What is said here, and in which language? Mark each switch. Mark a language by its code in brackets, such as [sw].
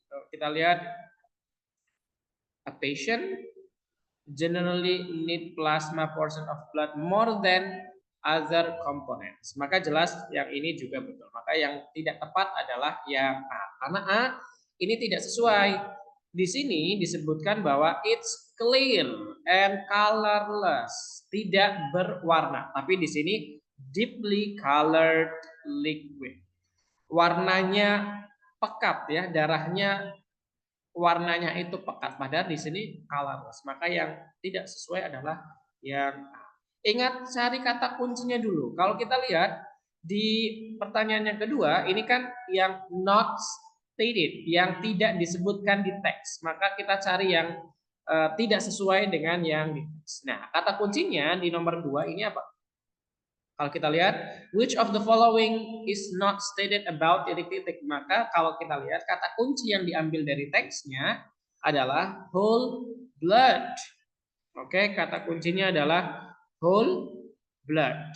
[en] Kita lihat a patient generally need plasma portion of blood more than other components. [id] Maka jelas yang ini juga betul. Maka yang tidak tepat adalah yang A. Karena A ini tidak sesuai. Di sini disebutkan bahwa [en] it's clear and colorless, [id] tidak berwarna. Tapi di sini [en] deeply colored liquid. [id] Warnanya pekat ya, darahnya warnanya itu pekat. Padahal di sini colorless. Maka yang tidak sesuai adalah yang A. Ingat cari kata kuncinya dulu. Kalau kita lihat di pertanyaan yang kedua, ini kan yang not stated, yang tidak disebutkan di teks. Maka kita cari yang tidak sesuai dengan yang di teks. Nah, kata kuncinya di nomor 2 ini apa? Kalau kita lihat, [en] which of the following is not stated about titik-titik. [id] Maka kalau kita lihat kata kunci yang diambil dari teksnya adalah whole blood. Oke, kata kuncinya adalah whole blood.